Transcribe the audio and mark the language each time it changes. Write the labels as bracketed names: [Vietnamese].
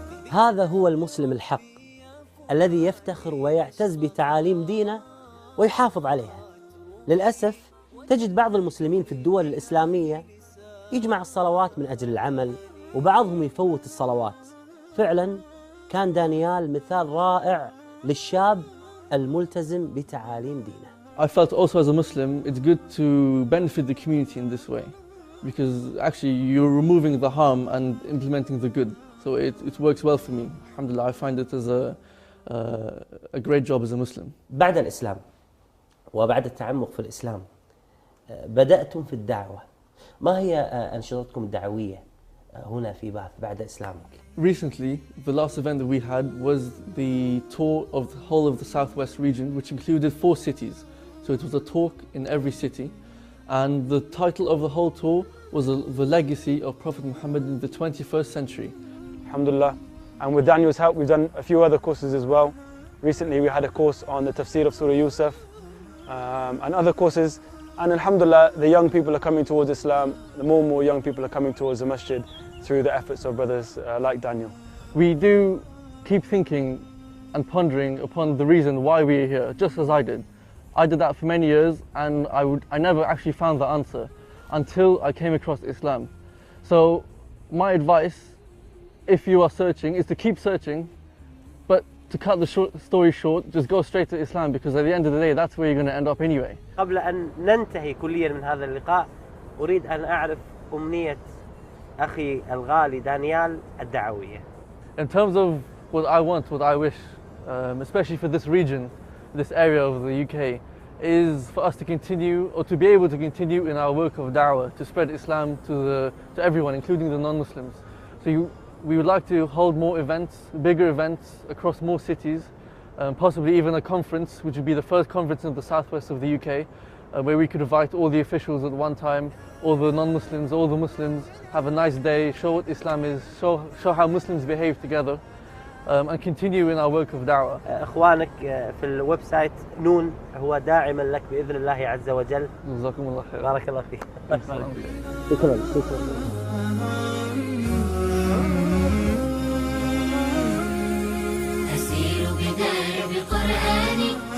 [Arabic] هذا هو المسلم الحق الذي يفتخر ويعتز بتعاليم دينه ويحافظ عليها. للأسف تجد بعض المسلمين في الدول الإسلامية يجمع الصلوات من أجل العمل، وبعضهم يفوت الصلوات. فعلا كان دانيال مثال رائع للشاب الملتزم بتعاليم دينه. [English] I felt also as a Muslim, it's good to benefit the community in this way, because actually you're removing the harm and implementing the good. So it works well for me. Alhamdulillah, I find it as a great job as a Muslim. [Arabic] بعد الإسلام وبعد التعمق في الإسلام بدأتم في الدعوة. ما هي أنشطتكم الدعوية هنا في باث بعد إسلامك؟ [English] Recently, the last event that we had was the tour of the whole of the southwest region, which included 4 cities. So it was a talk in every city, and the title of the whole tour was the legacy of Prophet Muhammad in the 21st century. Alhamdulillah, and with Daniel's help we've done a few other courses as well. Recently we had a course on the tafsir of Surah Yusuf and other courses, and alhamdulillah the young people are coming towards Islam, the more and more young people are coming towards the masjid through the efforts of brothers like Daniel. We do keep thinking and pondering upon the reason why we are here, just as I did. I did that for many years, and I never actually found the answer until I came across Islam. So my advice, if you are searching, is to keep searching, but to cut the story short, just go straight to Islam, because at the end of the day, that's where you're going to end up anyway. [Arabic] قبل أن ننتهي كليا من هذا اللقاء، أريد أن أعرف أمنية أخي الغالي دانيال الدعوية. [English] In terms of what I want, what I wish, especially for this region, this area of the UK, is for us to continue, or to be able to continue in our work of da'wah, to spread Islam to everyone, including the non-Muslims. So we would like to hold more events, bigger events across more cities, possibly even a conference, which would be the first conference in the southwest of the UK, where we could invite all the officials at one time, all the non-Muslims, all the Muslims, have a nice day, show what Islam is, show how Muslims behave together, and continue in our work of da'wah. [Arabic] إخوانك في الويب سايت نون هو داعما لك بإذن الله عز وجل. جزاكم الله خير. بارك الله فيك. شكرا. أسير بدرب قرآني